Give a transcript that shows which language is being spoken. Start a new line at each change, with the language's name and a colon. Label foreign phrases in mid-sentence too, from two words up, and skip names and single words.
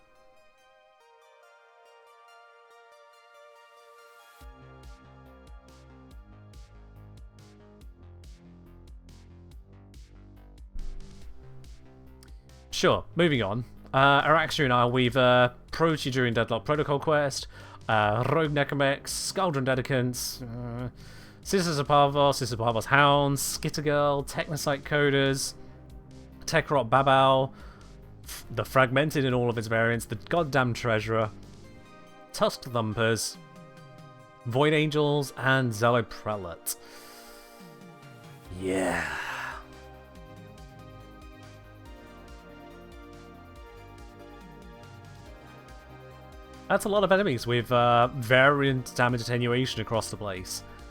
English: Sure, moving on. Araxia and I, we've approached you during Deadlock Protocol Quest, Rogue Nekomex, Skaldron Dedicants, Sister Parvos Hounds, Skittergirl, Technocyte Coders, Tekrot Babao, the Fragmented in all of its variants, the Goddamn Treasurer, Tusked Thumpers, Void Angels, and Zello Prelate. Yeah. That's a lot of enemies with variant damage attenuation across the place.